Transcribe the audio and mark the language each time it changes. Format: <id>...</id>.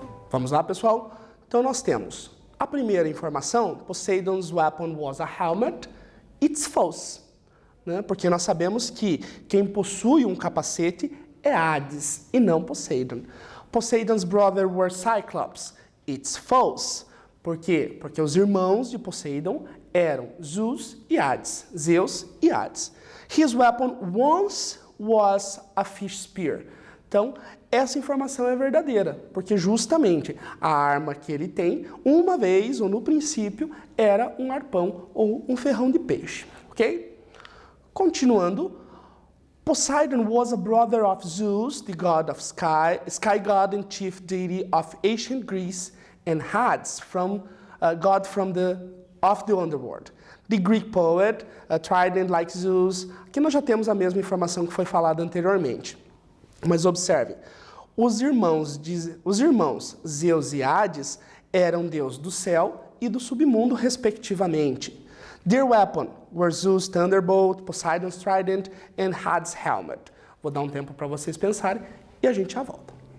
<pt>Vamos lá, pessoal? Então, nós temos a primeira informação,</pt> <en>Poseidon's weapon was a helmet, it's false.</en> <pt>Né? Porque nós sabemos que quem possui um capacete é Hades e não Poseidon.</pt> <en>Poseidon's brothers were Cyclops, it's false.</en> <pt>Por quê? Porque os irmãos de Poseidon eram Zeus e Hades. Zeus e Hades.</pt> <en>His weapon once was a fish spear.</en> <pt>Então, essa informação é verdadeira, porque justamente a arma que ele tem, uma vez ou no princípio, era um arpão ou um ferrão de peixe, ok?</pt> <en>Continuando, Poseidon was a brother of Zeus, the god of sky, sky god and chief deity of ancient Greece, and Hades, god of the underworld. The Greek poet, trident like Zeus.</en> <pt>Aqui nós já temos a mesma informação que foi falada anteriormente. Mas observe, os irmãos Zeus e Hades eram deus do céu e do submundo, respectivamente.</pt> <en>Their weapon were Zeus' thunderbolt, Poseidon's trident and Hades' helmet.</en> <pt>Vou dar um tempo para vocês pensarem e a gente já volta.</pt>